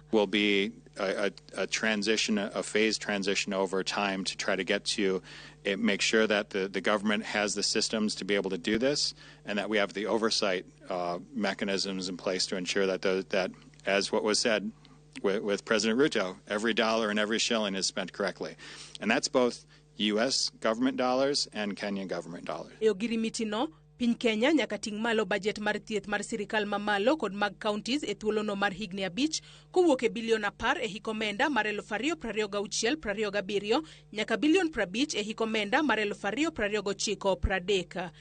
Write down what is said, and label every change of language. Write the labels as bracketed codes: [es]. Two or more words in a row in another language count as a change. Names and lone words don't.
[en] Will be a phased transition over time to try to get to make sure that the government has the systems to be able to do this, and that we have the oversight mechanisms in place to ensure that as what was said with President Ruto, every dollar and every shilling is spent correctly. And that's both U.S. government dollars and Kenyan government dollars. [luo] Piny Kenya nyaka ting malo budget mar thieth mar sirikal mamalo kod mag counties e thuolo no mar higni 5 kowuok e bilion 10 e hikomenda mar 2026-27 nyaka bilion 50 e hikomenda mar 2029-30.